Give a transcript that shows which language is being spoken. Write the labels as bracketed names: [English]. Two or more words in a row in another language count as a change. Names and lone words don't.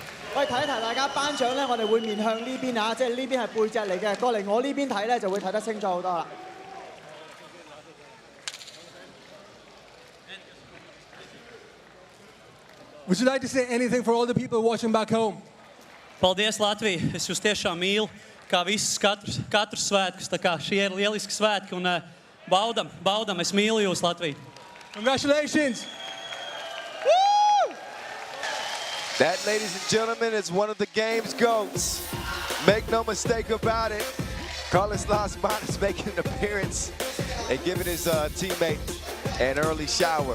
[Cantonese] 喂，提一提大家頒獎咧，我哋會面向呢邊啊，即係呢邊係背脊嚟嘅，過嚟我呢邊睇咧就會睇得清楚好多啦。 [English] Would you like to say anything for all the people watching back home? [Latvian] Paldies, Latvija! Es jūs tiešām mīlu, kā visus katru svētkus. Tā kā šie ir lieliski svētki un baudam. Es mīlu jūs, Latvija! [English] Congratulations! Woo! That, ladies and gentlemen, is one of the game's GOATs. Make no mistake about it. Carlos Lasman is making an appearance and giving his teammate an early shower.